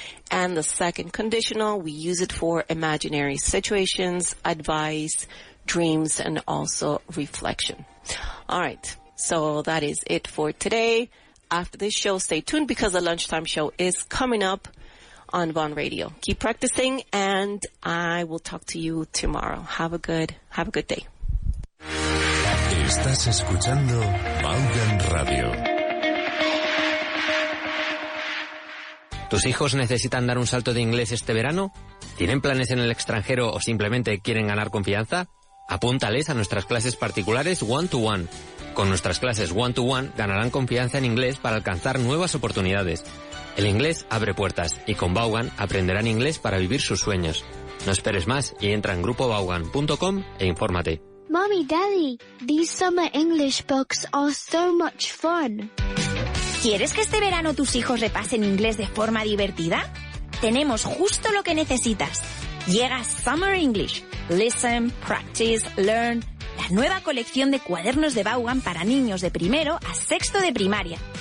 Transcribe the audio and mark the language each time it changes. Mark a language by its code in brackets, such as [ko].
[en] And the second conditional, we use it for imaginary situations, advice, dreams, and also reflection. All right. So that is it for today. After this show, stay tuned because the lunchtime show is coming up on Vaughan Radio. Keep practicing and I will talk to you tomorrow. Have a good day. [es] Estás escuchando Vaughan Radio. ¿Tus hijos necesitan dar un salto de inglés este verano? ¿Tienen planes en el extranjero o simplemente quieren ganar confianza? Apúntales a nuestras clases particulares one-to-one. Con nuestras clases one-to-one ganarán confianza en inglés para alcanzar nuevas oportunidades. El inglés abre puertas y con Vaughan aprenderán inglés para vivir sus sueños. No esperes más y entra en grupovaughan.com e infórmate. [en] Mommy, Daddy, these summer English books are so much fun. [es] ¿Quieres que este verano tus hijos repasen inglés de forma divertida? Tenemos justo lo que necesitas. Llega Summer English. [en] Listen, practice, learn. [es] La nueva colección de cuadernos de Vaughan para niños de primero a sexto de primaria.